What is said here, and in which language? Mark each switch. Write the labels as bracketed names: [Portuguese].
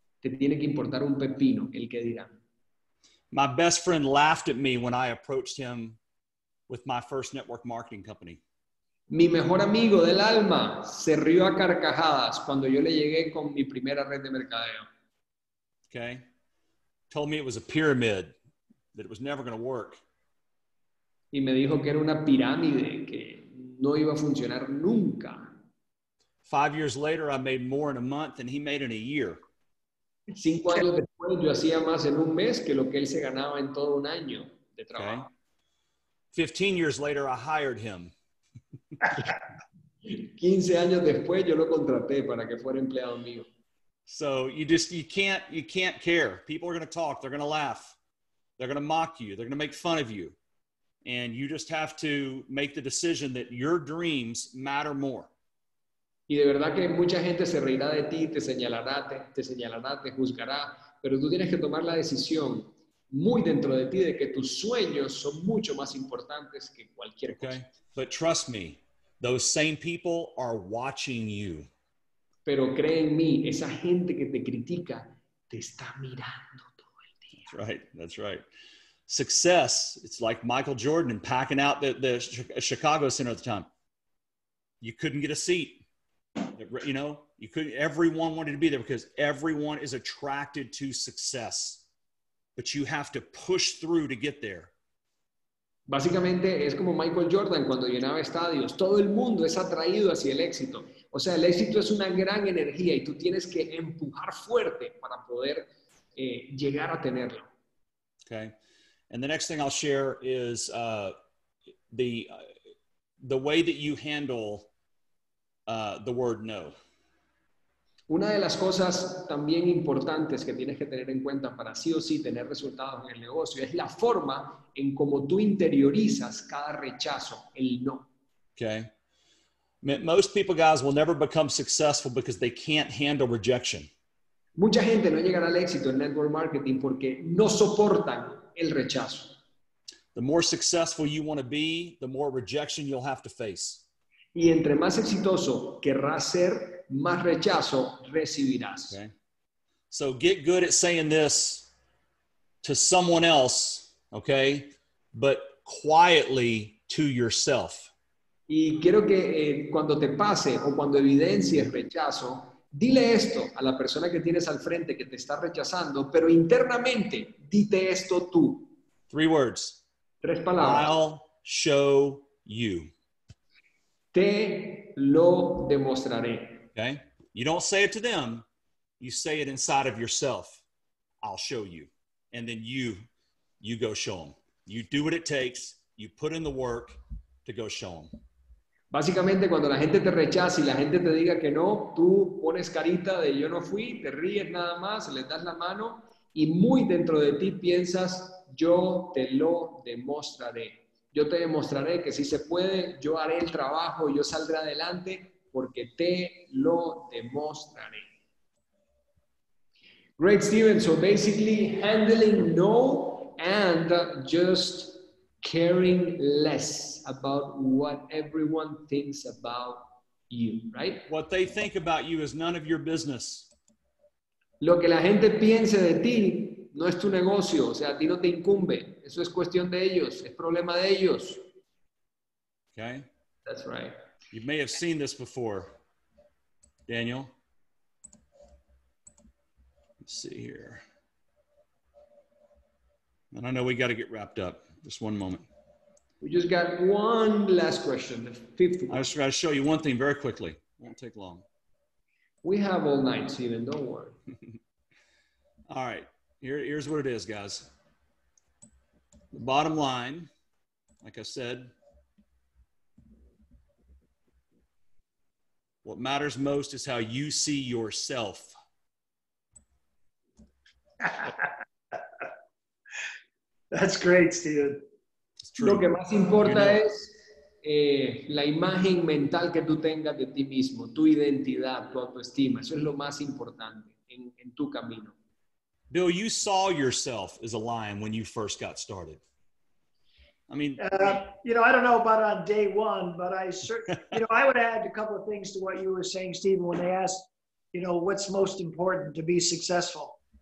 [Spanish] Te tiene que importar un pepino el que dirán. [English] My best friend laughed at me when I approached him with my first network marketing company. [Spanish] Mi mejor amigo del alma se rió a carcajadas cuando yo le llegué con mi primera red de mercadeo. [English] Okay. Told me it was a pyramid, that it was never going to work. [Spanish] Y me dijo que era una pirámide que no iba a funcionar nunca. [English] 5 years later, I made more in a month than he made in a year. [Spanish] 5 años después, yo hacía más en un mes que lo que él se ganaba en todo un año de trabajo. [English] Okay. 15 years later, I hired him. [Spanish] 15 años después, yo lo contraté para que fuera empleado mío. [English] So you can't care. People are going to talk. They're going to laugh. They're going to mock you. They're going to make fun of you. And you just have to make the decision that your dreams matter more. [Spanish] Y de verdad que mucha gente se reirá de ti, te señalará, te juzgará, pero tú tienes que tomar la decisión muy dentro de ti de que tus sueños son mucho más importantes que cualquier cosa. [English] Okay? But trust me, those same people are watching you. [Spanish] Pero cree en mí, esa gente que te critica te está mirando todo el día. [English] That's right. Success, it's like Michael Jordan and packing out the Chicago Center at the time. You couldn't get a seat. You know, everyone wanted to be there because everyone is attracted to success. But you have to push through to get there. [Spanish] Básicamente es como Michael Jordan cuando llenaba estadios. Todo el mundo es atraído hacia el éxito. O sea, el éxito es una gran energía y tú tienes que empujar fuerte para poder llegar a tenerlo. [English] Okay. And the next thing I'll share is the way that you handle the word no. [Spanish] Una de las cosas también importantes que tienes que tener en cuenta para sí o sí tener resultados en el negocio es la forma en cómo tú interiorizas cada rechazo, el no. [English] Okay. Most people, guys, will never become successful because they can't handle rejection. [Spanish] Mucha gente no llegará al éxito en network marketing porque no soportan el rechazo. [English] The more successful you want to be, the more rejection you'll have to face. [Spanish] Y entre más exitoso querrás ser, más rechazo recibirás. [English] Okay. So get good at saying this to someone else, okay, but quietly to yourself. [Spanish] Y quiero que cuando te pase o cuando evidencies rechazo, dile esto a la persona que tienes al frente que te está rechazando, pero internamente dite esto tú. [English] 3 words. [Spanish] 3 palabras. [English] I'll show you. [Spanish] Te lo demostraré. [English] Okay? You don't say it to them. You say it inside of yourself. I'll show you. And then you go show them. You do what it takes. You put in the work to go show them. [Spanish] Básicamente, cuando la gente te rechaza y la gente te diga que no, tú pones carita de yo no fui, te ríes nada más, les das la mano y muy dentro de ti piensas, yo te lo demostraré. Yo te demostraré que sí se puede, yo haré el trabajo, yo saldré adelante porque te lo demostraré. [English] Great, Steven. So basically, handling no and just caring less about what everyone thinks about you, right? What they think about you is none of your business. [Spanish] Lo que la gente piense de ti no es tu negocio, o sea, a ti no te incumbe. Eso es cuestión de ellos, es problema de ellos. [English] Okay? That's right. You may have seen this before, Daniel. Let's see here. And I know we got to get wrapped up. Just one moment. We just got one last question, the 5th one. I just got to show you one thing very quickly. It won't take long. We have all night, Steven, don't worry. All right. Here's what it is, guys. The bottom line, like I said, what matters most is how you see yourself. That's great, Steven. [Spanish] Lo que más importa es la imagen mental que tú tengas de ti mismo, tu identidad, tu autoestima. Eso es lo más importante en tu camino. [English] Bill, you saw yourself as a lion when you first got started. I mean, you know, I don't know about on day one, but I certainly, you know, I would add a couple of things to what you were saying, Stephen, when they asked, you know, what's most important to be successful.